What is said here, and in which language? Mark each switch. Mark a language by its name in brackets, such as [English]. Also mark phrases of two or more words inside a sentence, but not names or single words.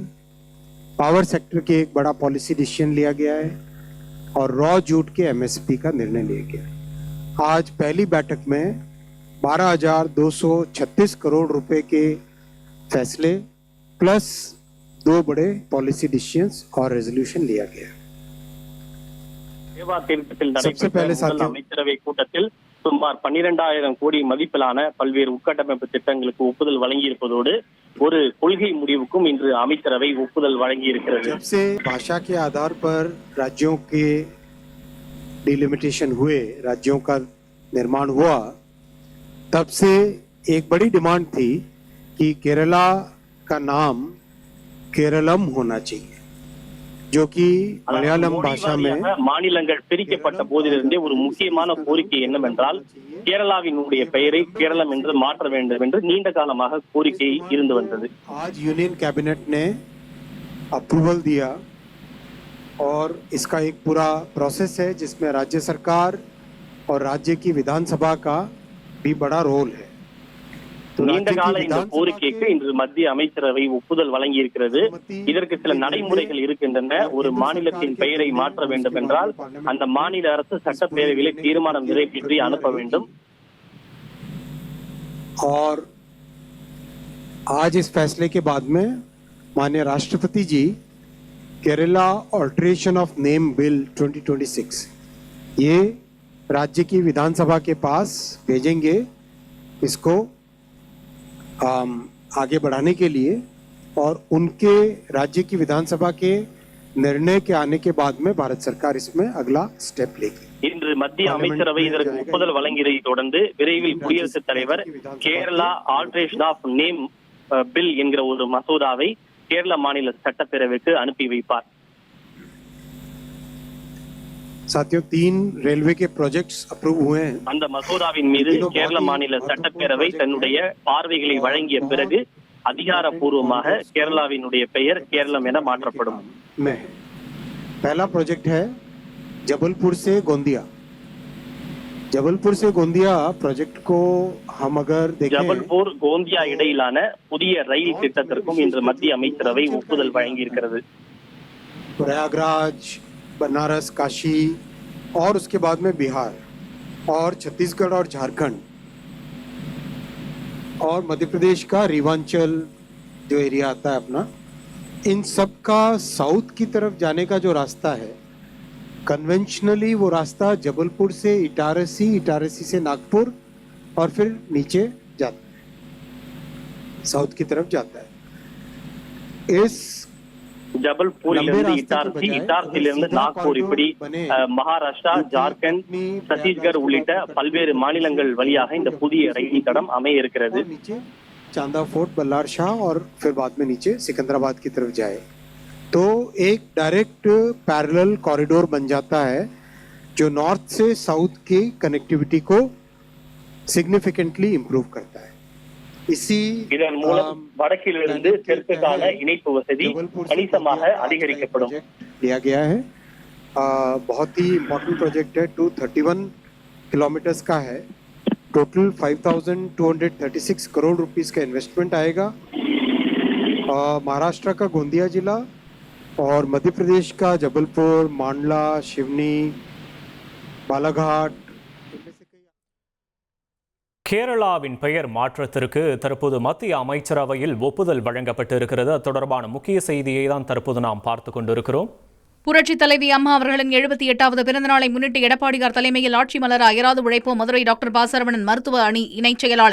[English] power sector [Hindi] के एक बड़ा [English] policy decision [Hindi] लिया गया है और [English] raw jute [Hindi] के MSP का निर्णय लिया गया है। आज पहली बैठक में 12,236 करोड़ रुपए के फैसले प्लस 2 बड़े [English] policy decisions [Hindi] और रेजोल्यूशन लिया गया। सबसे पहले [Tamil] அமைச்சரவை கூட்டத்தில் சுமார் 12,000 கோடி மதிப்பிலான பல்வேறு உட்கட்டமைப்பு திட்டங்களுக்கு ஒப்புதல் வழங்கியிருப்பதோடு ஒரு கொள்கை முடிவுக்கும் இன்று அமைச்சரவை ஒப்புதல் வழங்கியிருக்கிறது. [Hindi] जब से भाषा के आधार पर राज्यों के डिलिमिटेशन हुए, राज्यों का निर्माण हुआ, तब से एक बड़ी डिमांड थी कि केरला का नाम केरलम होना चाहिए, जो कि मलयालम भाषा में [Tamil] மாநிலங்கள் பிரிக்கப்பட்ட போதிலிருந்தே ஒரு முக்கியமான கோரிக்கை என்னவென்றால் கேரளாவினுடைய பெயரை கேரளம் என்று மாற்ற வேண்டும் என்று நீண்ட காலமாக கோரிக்கை இருந்து வந்தது. [Hindi] आज [English] union cabinet [Hindi] ने अप्रूवल दिया और इसका एक पूरा प्रोसेस है जिसमें राज्य सरकार और राज्य की विधानसभा का भी बड़ा रोल है। [Tamil] நீண்ட கால இந்த கோரிக்கைக்கு இன்று மத்திய அமைச்சரவை ஒப்புதல் வழங்கி இருக்கிறது. இதற்கு சில நடைமுறைகள் இருக்கின்றன. ஒரு மாநிலத்தின் பெயரை மாற்ற வேண்டும் என்றால் அந்த மாநில அரசு சட்டப்பேரவையிலே தீர்மானம் நிறைவேற்றி அனுப்ப வேண்டும். [Hindi] और आज इस फैसले के बाद में माननीय राष्ट्रपति जी केरला ऑल्टरेशन ऑफ नेम बिल 2026 ये राज्य की विधानसभा के पास भेजेंगे इसको आगे बढ़ाने के लिए, और उनके राज्य की विधानसभा के निर्णय के आने के बाद में भारत सरकार इसमें अगला स्टेप लेगी. [Tamil] இன்று மத்திய அமைச்சரவை இதற்கு ஒப்புதல் வழங்கியதை தொடர்ந்து விரைவில் குடியரசுத் தலைவர் கேரளா ஆல்டரேஷன் ஆஃப் நேம் பில் என்கிற ஒரு மசோதாவை கேரள மாநில சட்டப்பேரவைக்கு அனுப்பி வைப்பார். [Hindi] साथियों 3 रेलवे के [English] projects approve [Hindi] हुए हैं. [Tamil] அந்த மசோதாவின் மீது கேரள மாநில சட்டப்பேரவை தன்னுடைய பார்வைகளை வழங்கிய பிறகு அதிகாரப்பூர்வமாக கேரளாவினுடைய பெயர் கேரளம் என மாற்றப்படும். [Hindi] पहला प्रोजेक्ट है जबलपुर से गोंदिया. जबलपुर से गोंदिया प्रोजेक्ट को हम अगर देखें, [Tamil] ஜபல்பூர் கோந்தியா இடையிலான புதிய ரயில் திட்டத்திற்கும் இன்று மத்திய அமைச்சரவை ஒப்புதல் வழங்கி இருக்கிறது. [Hindi] प्रयागराज, बनारस, काशी और उसके बाद में बिहार और छत्तीसगढ़ और झारखंड और मध्य प्रदेश का रीवांचल जो एरिया आता है अपना, इन सब का साउथ की तरफ जाने का जो रास्ता है, कन्वेंशनली वो रास्ता जबलपुर से इटारसी, इटारसी से नागपुर और फिर नीचे जाता है, साउथ की तरफ जाता है. इस [Tamil] ஜபல்பூரிலிருந்து இட்டார்சி, இட்டார்சியிலிருந்து நாக்பூர், இப்படி மகாராஷ்டிரா, ஜார்க்கண்ட், சத்தீஸ்கர் உள்ளிட்ட பல்வேறு மாநிலங்கள் வழியாக இந்த புதிய ரயில் தடம் அமைய இருக்கிறது. [Hindi] चांदा फोर्ट, बल्लार शाह और फिर बाद में नीचे सिकंदराबाद की तरफ जाए तो एक [English] direct parallel corridor [Hindi] बन जाता है जो नॉर्थ से साउथ की कनेक्टिविटी को [English] significantly improve [Hindi] करता है. इसी [Tamil] இதன் மூலம் வடக்கிலிருந்து தெற்குக்கான இணைப்பு வசதி கணிசமாக அதிகரிக்கப்படும். [Hindi] लिया गया है. बहुत ही [English] important project [Hindi] है. 231 किलोमीटर्स का है. टोटल 5,236 करोड़ रुपीस का इन्वेस्टमेंट आएगा. महाराष्ट्र का गोंदिया जिला और मध्य प्रदेश का जबलपुर, मांडला, शिवनी, बालाघाट. [Tamil] கேரளாவின் பெயர் மாற்றத்திற்கு தற்போது மத்திய அமைச்சரவையில் ஒப்புதல் வழங்கப்பட்டு இருக்கிறது. அது தொடர்பான முக்கிய செய்தியை தான் தற்போது நாம் பார்த்து கொண்டிருக்கிறோம். புரட்சித் தலைவி அம்மா அவர்களின் 78வது பிறந்தநாளை முன்னிட்டு எடப்பாடியார் தலைமையில் ஆட்சி மலர அயராது உழைப்போம் மதுரை டாக்டர் பாசரவணன் மருத்துவ அணி இணைச் செயலாளர்